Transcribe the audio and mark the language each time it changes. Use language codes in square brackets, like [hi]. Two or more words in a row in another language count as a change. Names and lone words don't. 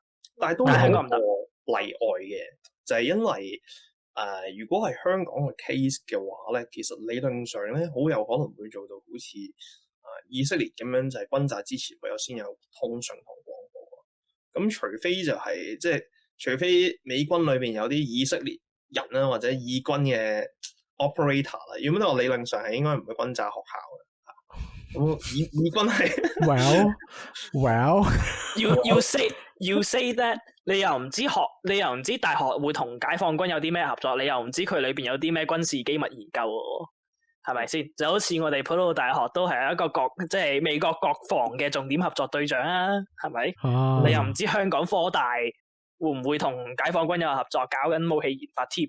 [yue] 但係都有一個例外嘅，就係因為如果係香港嘅 case 嘅話咧，其實理論上咧好有可能會做到好似以色列咁樣，就係轟炸之前會有先有通訊同廣播。咁除非就係即係除非美軍裏邊有啲以色列人啦，或者義軍嘅 operator 啦，如果我理論上係應該唔會轟炸學校嘅。咁義軍係 well [en] you say that [yue] 你又唔知大學會同解放軍有啲咩合作，你又唔知佢裏邊有啲咩軍事機密研究喎，係咪先？就好似我哋普渡大學都係一個即係美國國防嘅重點合作對象啊，係咪？你又唔知香港科大會唔會同解放軍有合作，搞緊武器研發添？